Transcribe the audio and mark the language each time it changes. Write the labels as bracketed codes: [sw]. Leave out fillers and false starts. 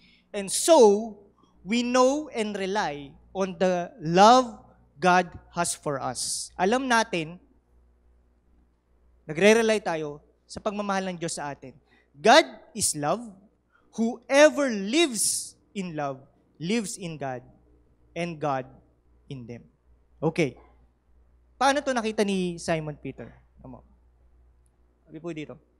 [en] And so, we know and rely on the love God has for us. [tl] Alam natin, nagre-rely tayo sa pagmamahal ng Diyos sa atin. [en] God is love. Whoever lives in love, lives in God, and God in them. [tl] Okay. Paano to nakita ni Simon Peter? Sabi po dito.